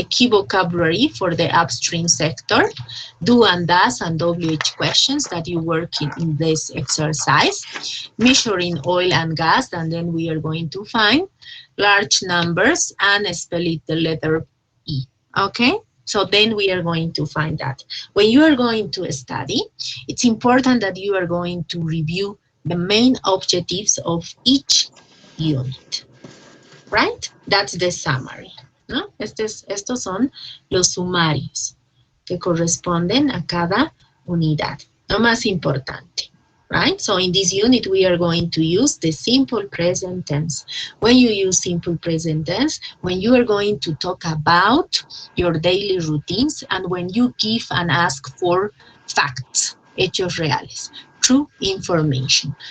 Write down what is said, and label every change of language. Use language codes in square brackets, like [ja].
[en] The key vocabulary for the upstream sector, do and does and WH questions that you work in this exercise, measuring oil and gas, and then we are going to find large numbers and spell it the letter E, okay? So then we are going to find that. When you are going to study, it's important that you are going to review the main objectives of each unit, right? That's the summary, [es] ¿no? Estos son los sumarios que corresponden a cada unidad, lo más importante, [en] right? So in this unit, we are going to use the simple present tense. When you use simple present tense, when you are going to talk about your daily routines and when you give and ask for facts, [es] hechos reales, [en] true information.